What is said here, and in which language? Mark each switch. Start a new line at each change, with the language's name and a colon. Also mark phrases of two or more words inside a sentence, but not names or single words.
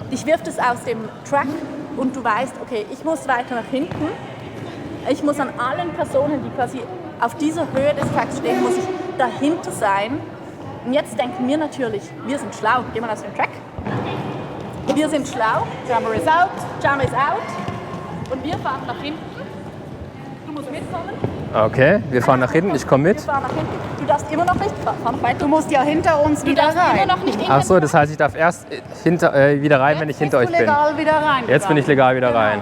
German: Dich wirft es aus dem Track und du weißt, okay, ich muss weiter nach hinten. Ich muss an allen Personen, die quasi auf dieser Höhe des Tracks stehen, muss ich dahinter sein. Und jetzt denken wir natürlich, wir sind schlau, gehen wir aus dem Track. Wir sind schlau,
English: Jammer is out, Jammer is out.
German: Und wir fahren nach hinten. Du musst mitkommen. Okay, wir fahren nach hinten, ich komme Wir mit. fahren nach hinten. Du darfst immer noch nicht fahren noch weiter. Du musst ja hinter uns Du wieder darfst rein. immer noch nicht in Ach den so, das heißt, ich darf erst wieder rein, wenn ich hinter euch Bist du bin. legal wieder rein. Jetzt bin ich legal wieder rein.